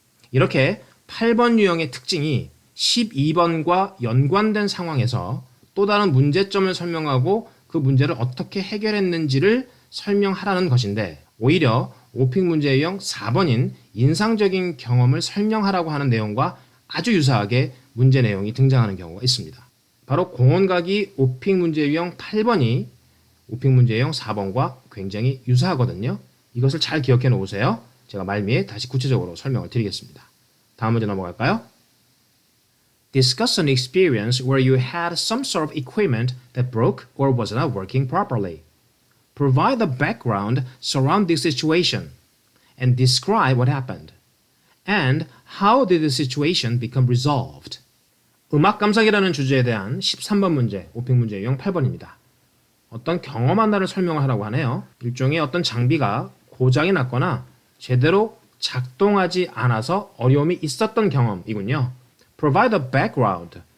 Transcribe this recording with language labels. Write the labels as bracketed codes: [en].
[ko] 이렇게 8번 유형의 특징이 12번과 연관된 상황에서 또 다른 문제점을 설명하고 그 문제를 어떻게 해결했는지를 설명하라는 것인데 오히려 오픽 문제 유형 4번인 인상적인 경험을 설명하라고 하는 내용과 아주 유사하게 문제 내용이 등장하는 경우가 있습니다. 바로 공원 가기 오픽 문제 유형 8번이 오픽 문제 유형 4번과 굉장히 유사하거든요. 이것을 잘 기억해 놓으세요. 제가 말미에 다시 구체적으로 설명을 드리겠습니다. 다음 문제 넘어갈까요? [en] Discuss an experience where you had some sort of equipment that broke or was not working properly. Provide the background surrounding the situation and describe what happened. And how did the situation become resolved? [ko] 음악 감상이라는 주제에 대한 13번 문제, 오픽 문제 유형 8번입니다. 어떤 경험 하나를 설명을 하라고 하네요. 일종의 어떤 장비가 고장이 났거나 제대로 작동하지 않아서 어려움이 있었던 경험이군요. [en] Provide a background.